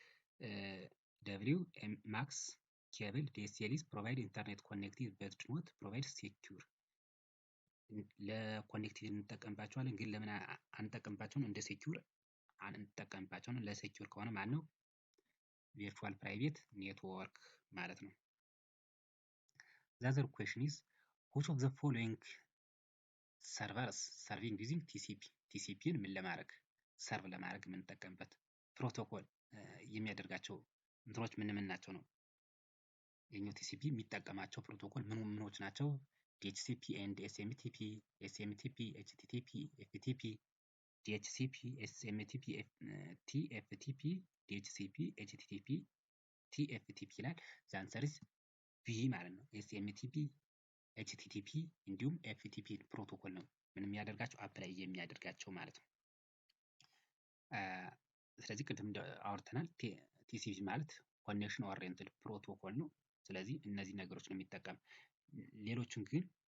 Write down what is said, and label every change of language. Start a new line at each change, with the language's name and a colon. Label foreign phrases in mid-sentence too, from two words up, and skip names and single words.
English: WMAX cable DSLs provide internet connectivity but not provide secure
Amharic: ለኮኔክቲቪቲ እንጠቀምባቸዋለን። ግን ለምን አንጠቀምባቸውን? እንደ ሴኩር አንጠቀምባቸውን። ለሴኩር ከሆነ ማለት ነው
English: virtual private network
Amharic: ማለት ነው።
English: The other question is which of the following servers serving using TCPን
Amharic: ምን ለማድረግ ሰርቭ ለማድረግ የምንጠቀምበት ፕሮቶኮል የሚያደርጋቸው እንትኖች ምን ናቸው ነው? የኛው TCP የሚጠቀማቸው ፕሮቶኮል ምኖች ናቸው?
English: DHCP and SMTP HTTP FTP DHCP SMTP TFTP DHCP HTTP TFTP
Amharic: ይላል።
English: the answer is B
Amharic: ማለት ነው። SMTP HTTP እንዲሁም FTP ፕሮቶኮል ነው ምን የሚያደርጋቸው አፕላይ የሚያደርጋቸው ማለት ነው። ስለዚህ ቅድም አውርተናል። TCP ማለት
English: connection oriented protocol
Amharic: ነው። ስለዚህ እነዚህ ነገሮች ነው የሚጠቀም። ሌሎችን ግን